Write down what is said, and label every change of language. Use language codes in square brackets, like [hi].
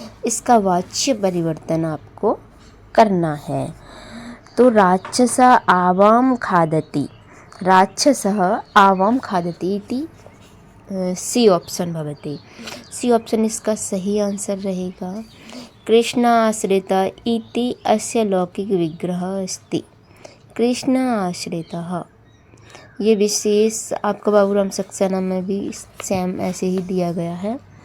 [hi] इसका वाच्य परिवर्तन आपको करना है। [sa] तो राक्षसः आवां खादति, राक्षसः आवां खादति इति सी ऑप्शन भवति। [hi] सी ऑप्शन इसका सही आंसर रहेगा। [sa] कृष्ण आश्रिता इति अस्य लौकिक विग्रह अस्ति। [hi] कृष्ण आश्रितः, ये विशेष आपका बाबूराम सक्सेना में भी सेम ऐसे ही दिया गया है।